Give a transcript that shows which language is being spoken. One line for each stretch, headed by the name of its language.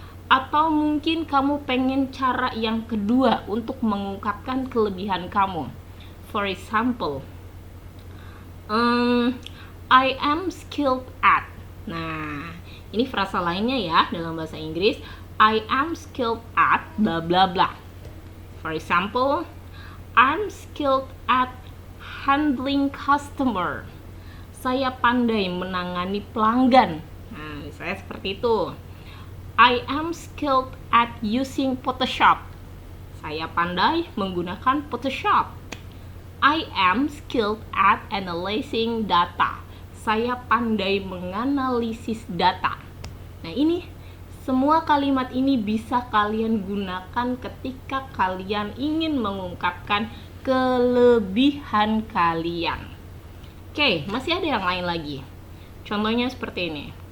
Indonesian: Atau mungkin kamu pengen cara yang kedua untuk mengungkapkan kelebihan kamu.
English: For example, I am skilled at.
Indonesian: Nah, ini frasa lainnya ya dalam bahasa Inggris.
English: I am skilled at bla bla bla. For example, I'm skilled at handling customer.
Indonesian: Saya pandai menangani pelanggan.
English: Nah, saya seperti itu. I am skilled at using Photoshop.
Indonesian: Saya pandai menggunakan Photoshop.
English: I am skilled at analyzing data.
Indonesian: Saya pandai menganalisis data. Nah, ini semua kalimat ini bisa kalian gunakan ketika kalian ingin mengungkapkan kelebihan kalian. Oke, masih ada yang lain lagi. Contohnya seperti ini.